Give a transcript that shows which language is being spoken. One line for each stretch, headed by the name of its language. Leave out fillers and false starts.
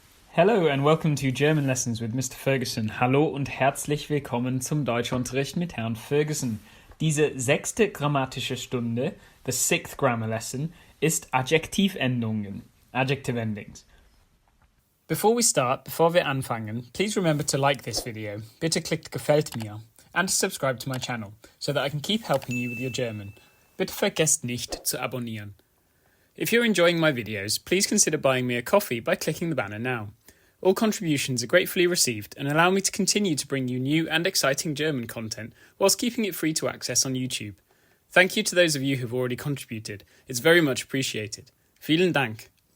English: Hello and welcome to German Lessons with Mr. Ferguson.
German: Hallo und herzlich willkommen zum Deutschunterricht mit Herrn Ferguson. Diese 6. grammatische Stunde,
English: the 6th grammar lesson,
German: ist Adjektivendungen,
English: adjective endings. Before
German: wir anfangen,
English: please remember to like this video,
German: bitte klickt Gefällt mir,
English: and to subscribe to my channel, so that I can keep helping you with your German.
German: Bitte vergesst nicht zu abonnieren.
English: If you're enjoying my videos, please consider buying me a coffee by clicking the banner now. All contributions are gratefully received and allow me to continue to bring you new and exciting German content whilst keeping it free to access on YouTube. Thank you to those of you who've already contributed. It's very much appreciated.
German: Vielen Dank.